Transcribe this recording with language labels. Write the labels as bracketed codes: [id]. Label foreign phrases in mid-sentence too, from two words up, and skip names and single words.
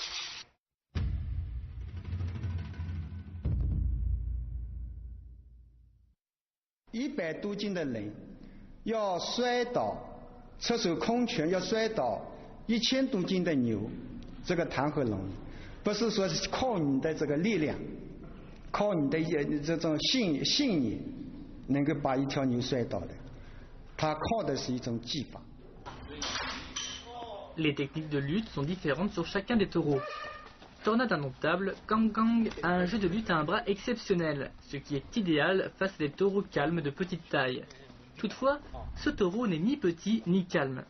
[zh] 100 多斤的人要摔倒，侧手空拳要摔倒1000多斤的牛，这个谈何容易？不是说是靠你的这个力量，靠你的这种信念能够把一条牛摔倒的，它靠的是一种技法。 [fr] Les techniques de lutte sont différentes sur chacun des taureaux. Tornade indomptable, Gang Gang a un jeu de lutte à un bras exceptionnel, ce qui est idéal face à des taureaux calmes de petite taille. Toutefois, ce taureau n'est ni petit ni calme.